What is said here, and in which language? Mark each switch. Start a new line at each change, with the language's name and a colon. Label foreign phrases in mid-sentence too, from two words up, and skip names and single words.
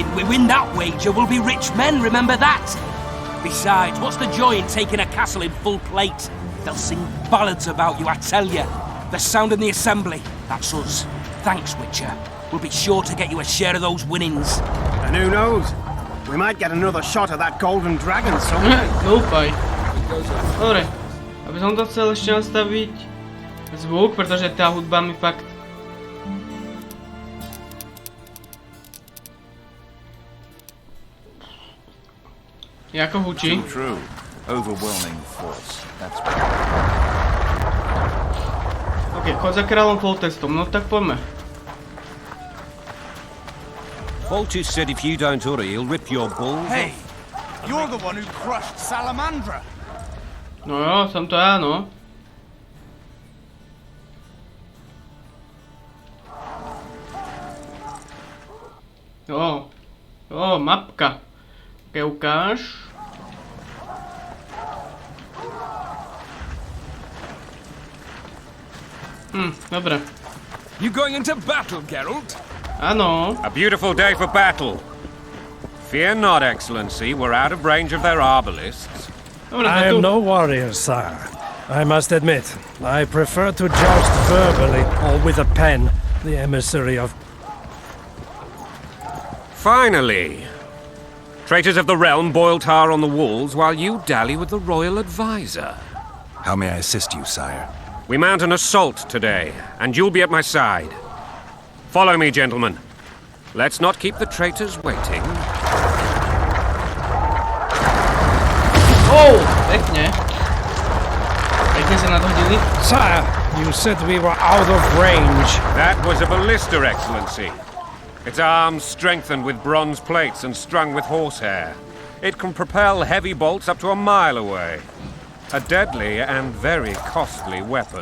English: We win that wager, we'll be rich men, remember that? Besides, what's the joy in taking a castle in full plate? They'll sing ballads about you, I tell you. The sound in the assembly, that's us. Thanks, Witcher. We'll be sure to get you a share of those winnings. And who knows? We might get another shot at that golden dragon someday.
Slovak: Doufaj. Dobre, aby som to chcel ešte nastaviť zvuk, pretože tá hudba mi fakt... Jako hučí.
English: True. Overwhelming force. That's
Slovak: Ok, chod za kráľom Foltestom, no tak poďme.
English: Foltest said if you don't hurry, he'll rip your balls Hey, off. you're the one who crushed Salamandra.
Slovak: No jo, som to ja, no. Mapka. Ok, ukáž. Dobre.
English: You going into battle, Geralt?
Slovak: Áno.
English: A beautiful day for battle. Fear not, Excellency, we're out of range of their arbalists.
Slovak: Dobre,
English: I am no warrior, sire. I must admit, I prefer to joust verbally or with a pen, the emissary of... Finally! Traitors of the realm boil tar on the walls while you dally with the royal advisor. How may I assist you, sire? We mount an assault today, and you'll be at my side. Follow me, gentlemen. Let's not keep the traitors waiting.
Slovak: Pekne. Pekne sa nadhodili.
English: Sire, you said we were out of range. That was a ballista, Excellency. Its arms strengthened with bronze plates and strung with horsehair. It can propel heavy bolts up to a mile away. A deadly and very costly weapon.